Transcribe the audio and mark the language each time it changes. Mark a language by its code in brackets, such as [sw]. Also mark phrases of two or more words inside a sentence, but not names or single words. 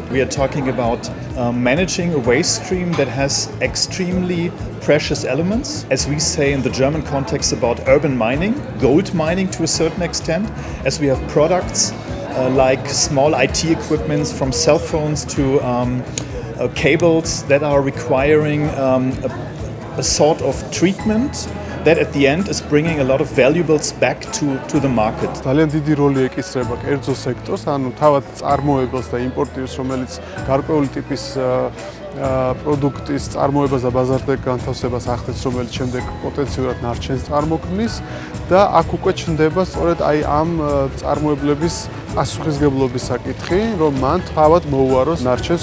[en] We are talking about managing a waste stream that has extremely precious elements, as we say in the German context about urban mining, gold mining to a certain extent, as we have products like small IT equipments from cell phones to cables that are requiring a sort of treatment that at the end is bringing a lot of valuables back to the market. [ka] ძალიან დიდი როლი ეკისრება კერძო სექტორს, ანუ თავად წარმოებელს და იმპორტირებს, რომელიც გარკვეული ტიპის პროდუქტის წარმოებას და ბაზარზე განთავსებას ახდენს, რომელიც შემდეგ პოტენციურად ნარჩენს წარმოქმნის და აქ უკვე ჩნდება სწორედ აი ამ წარმოებლების პასუხისგებლობის საკითხი, რომ მან თავად მოუაროს ნარჩენს.